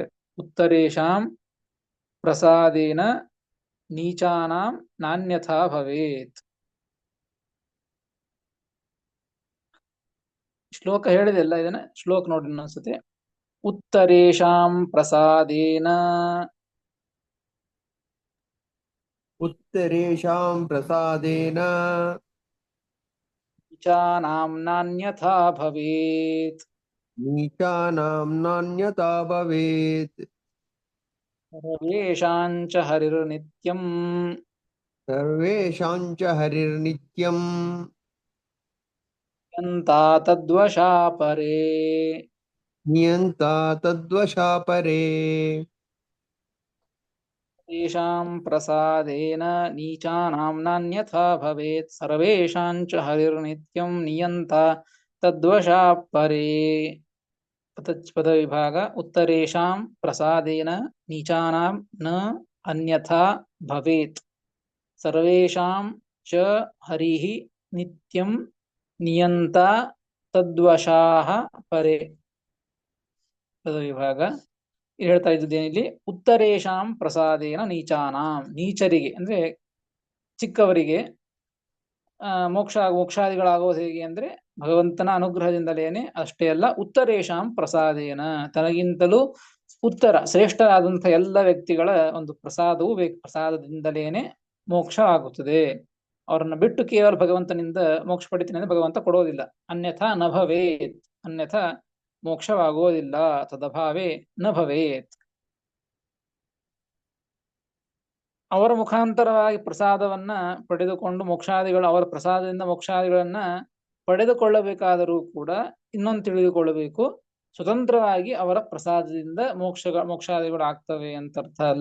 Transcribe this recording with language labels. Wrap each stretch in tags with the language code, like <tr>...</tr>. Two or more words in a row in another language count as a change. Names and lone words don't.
<sa>ಉತ್ತರೇಷಾಂ ಪ್ರಸಾದೇನ ನೀಚಾನಾಂ ನಾನ್ಯಥಾ ಭವೇತ್.</sa> <kn>ಶ್ಲೋಕ ಹೇಳಿದೆಲ್ಲ, ಇದನ್ನ ಶ್ಲೋಕ ನೋಡಿ ಅನ್ಸುತ್ತೆ.</kn> <sa>ಉತ್ತರೇಷಾಂ ಪ್ರಸಾದೇನ उत्तरेषां प्रसादेन ನೀಚಾನಾಂ ನಾನ್ಯಥಾ ಭವೇತ್. नीचानां नान्यता भवेत्। ಸರ್ವೇಷಾಂ ಚ ಹರಿರ್ನಿತ್ಯಂ सर्वेषां च हरिर्नित्यम् ಯಂತಾ ತದ್ವಶಾ ಪರೇ. नियन्ता तद्वशापरे। ತೇಷಾಂ ಪ್ರಸಾದೇನ ನೀಚಾನಾಂ ನಾನ್ಯಥಾ ಭವೇತ್. ಸರ್ವೇಷಾಂ ಚ ಹರಿರ್ನಿತ್ಯಂ ನಿಯಂತಾ ತದ್ವಶಾ ಪರೇ. ಪದವಿಭಾಗ. ಉತ್ತರೇಷಾಂ ಪ್ರಸಾದೇನ ನೀಚಾನಾಂ ನ ಅನ್ಯಥಾ ಭವೇತ್. ಸರ್ವೇಷಾಂ ಚ ಹರಿಃ ನಿತ್ಯಂ ನಿಯಂತಾ ತದ್ವಶಾಃ ಪರೇ.</sa> <kn>ಪದವಿಭಾಗ. ಹೇಳ್ತಾ ಇದ್ದೇನಿಲ್ಲಿ,</kn> <sa>ಉತ್ತರೇಷಾಂ ಪ್ರಸಾದೇನ ನೀಚಾನಾಂ,</sa> <kn>ನೀಚರಿಗೆ ಅಂದ್ರೆ ಚಿಕ್ಕವರಿಗೆ ಮೋಕ್ಷಾದಿಗಳಾಗೋದು ಹೇಗೆ ಅಂದ್ರೆ ಭಗವಂತನ ಅನುಗ್ರಹದಿಂದಲೇನೆ. ಅಷ್ಟೇ ಅಲ್ಲ,</kn> <sa>ಉತ್ತರೇಷಾಂ ಪ್ರಸಾದೇನ,</sa> <kn>ತನಗಿಂತಲೂ ಉತ್ತರ ಶ್ರೇಷ್ಠರಾದಂತಹ ಎಲ್ಲ ವ್ಯಕ್ತಿಗಳ ಒಂದು ಪ್ರಸಾದವೂ ಬೇಕು. ಪ್ರಸಾದದಿಂದಲೇನೆ ಮೋಕ್ಷ ಆಗುತ್ತದೆ. ಅವರನ್ನ ಬಿಟ್ಟು ಕೇವಲ ಭಗವಂತನಿಂದ ಮೋಕ್ಷ ಪಡಿತೀನಿ ಅಂದ್ರೆ ಭಗವಂತ ಕೊಡೋದಿಲ್ಲ.</kn> <sa>ಅನ್ಯಥಾ ನ ಭವೇತ್,</sa> <kn>ಅನ್ಯಥಾ ಮೋಕ್ಷವಾಗುವುದಿಲ್ಲ.</kn> <sa>ತದಭಾವೇ ನ ಭವೇತ್.</sa> <kn>ಅವರ ಮುಖಾಂತರವಾಗಿ ಪ್ರಸಾದವನ್ನ ಪಡೆದುಕೊಂಡು ಮೋಕ್ಷಾದಿಗಳು, ಅವರ ಪ್ರಸಾದದಿಂದ ಮೋಕ್ಷಾದಿಗಳನ್ನ ಪಡೆದುಕೊಳ್ಳಬೇಕಾದರೂ ಕೂಡ ಇನ್ನೊಂದು ತಿಳಿದುಕೊಳ್ಳಬೇಕು, ಸ್ವತಂತ್ರವಾಗಿ ಅವರ ಪ್ರಸಾದದಿಂದ ಮೋಕ್ಷಾದಿಗಳು ಆಗ್ತವೆ ಅಂತ ಅರ್ಥ ಅಲ್ಲ.</kn>